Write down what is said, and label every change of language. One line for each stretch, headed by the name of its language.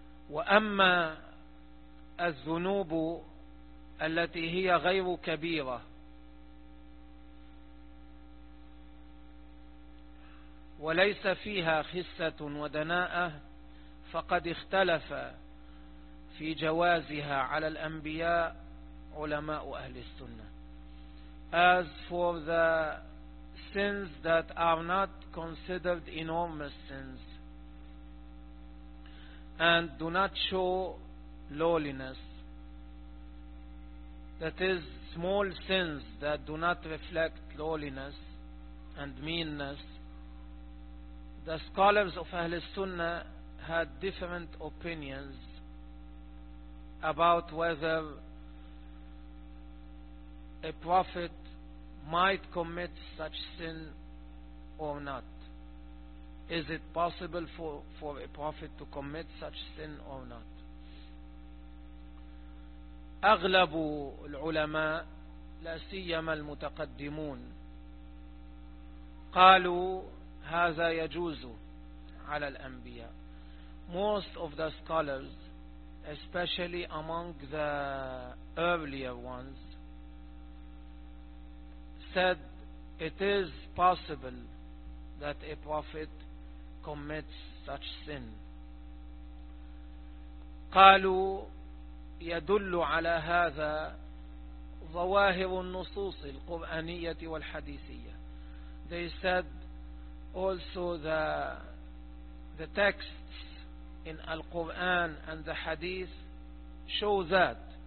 Arabic: وأما الذنوب التي هي غير كبيرة وليس فيها خسة ودناءة فقد اختلف في جوازها على الأنبياء علماء أهل السنة.
English: As for the sins that are not considered enormous sins and do not show lowliness, that is small sins that do not reflect lowliness and meanness, the scholars of Ahl Sunnah had different opinions about whether a prophet might commit such sin or not. Is it possible for a prophet to commit such sin or not?
Arabic: أغلب العلماء لا سيما المتقدمون قالوا هذا يجوز على الأنبياء.
English: Most of the scholars, especially among the earlier ones, said it is possible that a prophet commits such sin.
Arabic: قالوا يدل على هذا ظواهر النصوص القرآنية والحديثية.
English: They said also the texts in Al-Quran and the Hadith show that.